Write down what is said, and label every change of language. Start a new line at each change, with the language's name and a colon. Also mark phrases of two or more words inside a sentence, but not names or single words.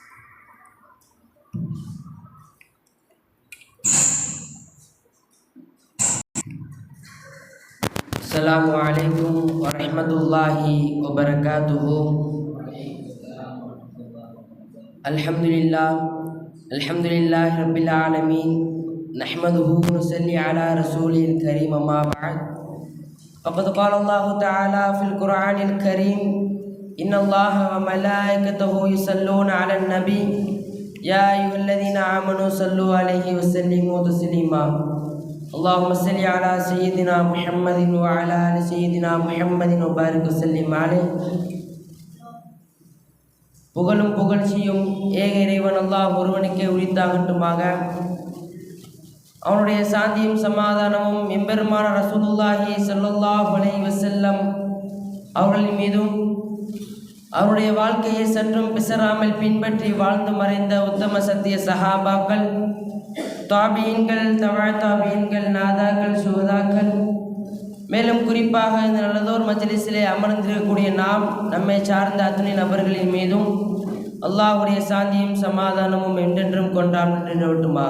Arabic: السلام عليكم ورحمة الله وبركاته. الحمد لله رب العالمين. نحمده و نصلي على رسوله الكريم أما بعد. فقد قال الله تعالى في القرآن الكريم: إن الله وملائكته يصلون على النبي يا أيها الذين آمنوا صلوا عليه وسلموا تسليما. اللهم صل على سيدنا محمد وعلى آل سيدنا محمد وبارك وسلم عليه.
Tamil: புகழும் புகழ்ச்சியும் ஏக இறைவன் அல்லாஹ் ஒருவனுக்கே உரித்தாகட்டுமாக. அவனுடைய சாந்தியும் சமாதானமும் எம்பெருமான
Arabic: رسول الله صلى الله عليه وسلم
Tamil: அவர்களின் மீதும் அவருடைய வாழ்க்கையை சற்றும் பிசராமல் பின்பற்றி வாழ்ந்து மறைந்த உத்தம சத்திய சஹாபாக்கள், தாபீன்கள், தபா தாபீன்கள், நாதாக்கள், சுஹதாக்கள், மேலும் குறிப்பாக இந்த நல்லதோர் மஜ்லிஸிலே அமர்ந்திருக்கக்கூடிய நாம், நம்மை சார்ந்த அத்துணை நபர்களின் மீதும் அல்லாஹ்வுடைய சாந்தியும் சமாதானமும் என்றென்றும் கொண்டான் நின்றவட்டுமாக.